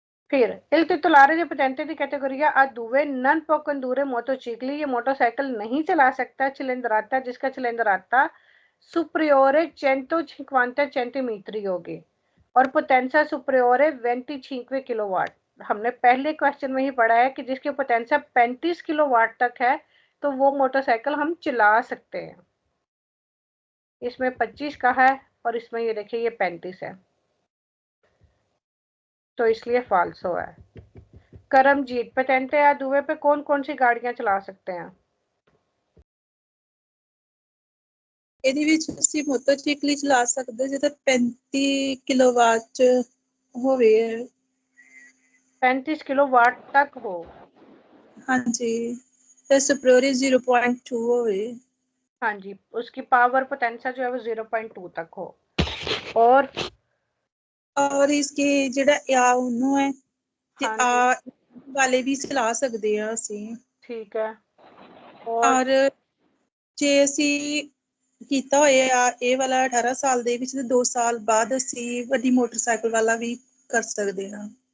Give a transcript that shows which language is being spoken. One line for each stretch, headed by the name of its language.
Italian: फिर il titolare di patente di categoria A2 non può condurre motocicli,
Hindi: ये motorcycle नहीं चला सकता
Italian: cilindrata जिसका cilindrata superiore 150 centimetri
Hindi: होगी और पोटेंशियल सुपरियोरे 25 किलोवाट। हमने पहले क्वेश्चन में ही पढ़ा है कि जिसकी पोटेंशियल 35 किलोवाट तक है तो वो मोटरसाइकिल हम चला सकते हैं। इसमें 25 का है और इसमें ये देखिए ये 35 है, तो इसलिए फाल्सो है। करमजीत, पेटेंटे या दुए पे कौन कौन सी गाड़ियां चला सकते हैं?
Punjabi: ਇਹਦੇ ਵਿੱਚ ਅਸੀਂ ਮੋਟਰਸਾਈਕਲ ਚਲਾ ਸਕਦੇ ਜਿਹਦਾ 35 ਕਿਲੋਵਾਟ ਚ ਹੋਵੇ।
Hindi: 35 किलोवाट तक हो।
Punjabi: ਹਾਂਜੀ ਤੇ ਸੁਪਰੀਓਰ 0.2 ਹੋਵੇ।
Hindi: हाँ जी, उसकी पावर पोटेंशियल जो है वो 0.2 तक हो। और
Punjabi: इसके ਜਿਹੜਾ ਆ ਉਹਨੂੰ ਹੈ ਤੇ
Hindi: हाँ जी,
Punjabi: ਆ ਵਾਲੇ ਵੀ ਚਲਾ ਸਕਦੇ ਆ ਅਸੀਂ।
Hindi: ठीक है।
Punjabi: ਔਰ ਜੇ ਅਸੀਂ ਕੀਤਾ ਹੋਇਆ ਇਹ ਵਾਲਾ 18 ਸਾਲ ਦੇ ਵਿੱਚ ਤੇ 2 ਸਾਲ ਬਾਅਦ ਅਸੀਂ ਵੱਡੀ ਮੋਟਰਸਾਈਕਲ ਵਾਲਾ ਵੀ ਕਰ ਸਕਦੇ ਹਾਂ,